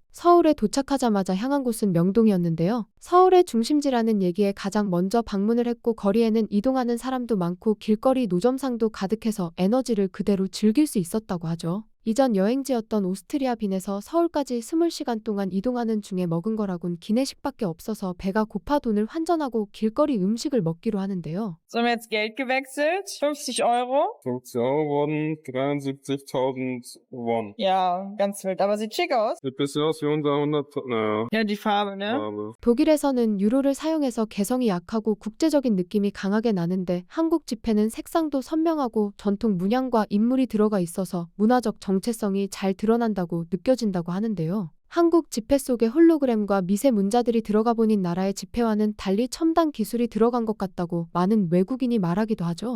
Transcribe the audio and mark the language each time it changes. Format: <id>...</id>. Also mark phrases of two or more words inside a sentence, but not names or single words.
<ko>서울에 도착하자마자 향한 곳은 명동이었는데요. 서울의 중심지라는 얘기에 가장 먼저 방문을 했고 거리에는 이동하는 사람도 많고 길거리 노점상도 가득해서 에너지를 그대로 즐길 수 있었다고 하죠. 이전 여행지였던 오스트리아 빈에서 서울까지 20시간 동안 이동하는 중에 먹은 거라곤 기내식밖에 없어서 배가 고파 돈을 환전하고 길거리 음식을 먹기로 하는데요.</ko> <de>So haben wir jetzt Geld gewechselt. 50 Euro. 50 € wurden 73.000 Won. Ja, ganz wild. Aber sieht schick aus. Sieht ein bisschen aus wie unser 100, naja, Ja, die Farbe, ne? Farbe.</de> <ko>독일에서는 유로를 사용해서 개성이 약하고 국제적인 느낌이 강하게 나는데 한국 지폐는 색상도 선명하고 전통 문양과 인물이 들어가 있어서 문화적 정체성이 잘 드러난다고 느껴진다고 하는데요. 한국 지폐 속에 홀로그램과 미세 문자들이 들어가 보니 나라의 지폐와는 달리 첨단 기술이 들어간 것 같다고 많은 외국인이 말하기도 하죠.</ko>